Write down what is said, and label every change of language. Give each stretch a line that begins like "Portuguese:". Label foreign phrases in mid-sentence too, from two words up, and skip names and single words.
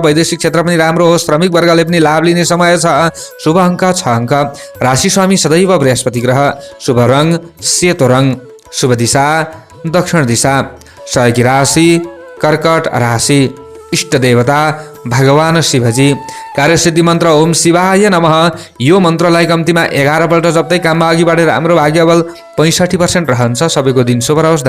Nepali: वैदेशिक क्षेत्र पनि राम्रो हो। श्रमिक वर्गले पनि लाभ लिने समय छ। शुभ अङ्क 6 अङ्क। राशि स्वामी सदैव बृहस्पति ग्रह। शुभ रङ सेतो रङ। शुभ दिशा दक्षिण दिशा। सहयोगी राशि कर्कट राशि। इष्ट देवता भगवान शिवजी। कार्यसिद्धि मन्त्र
Sanskrit: ओम शिवाय नमः।
Nepali: यो मन्त्रलाई कम्तीमा 11 पल्ट जप्दै काममा अघि बढेर राम्रो भाग्यबल 65% रहन्छ। सबैको दिन शुभ रहोस्।